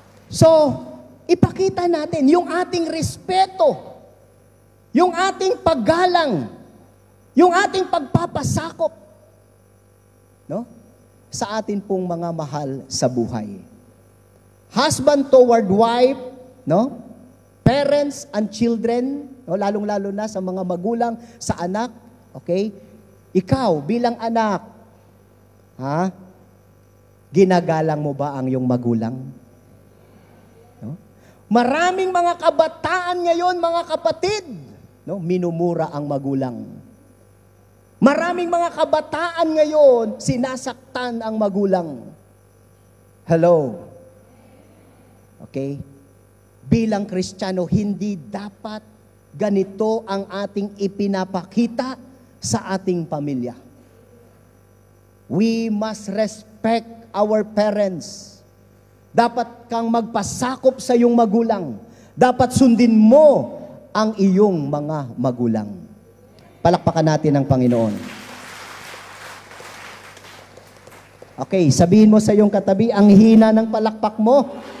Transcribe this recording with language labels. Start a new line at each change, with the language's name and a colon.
Filipino: So, ipakita natin yung ating respeto, yung ating paggalang, yung ating pagpapasakop, no? Sa atin pong mga mahal sa buhay.
English: Husband toward wife, no? Parents and children, no?
Filipino: Lalong-lalo na sa mga magulang, sa anak, okay? Ikaw bilang anak, ginagalang mo ba ang iyong magulang? No? Maraming mga kabataan ngayon, mga kapatid, no? Minumura ang magulang. Maraming mga kabataan ngayon, sinasaktan ang magulang. Hello? Okay? Bilang Kristiyano, hindi dapat ganito ang ating ipinapakita sa ating pamilya.
English: We must respect our parents.
Filipino: Dapat kang magpasakop sa iyong magulang. Dapat sundin mo ang iyong mga magulang. Palakpakan natin ang Panginoon. Okay, sabihin mo sa iyong katabi, ang hina ng palakpak mo.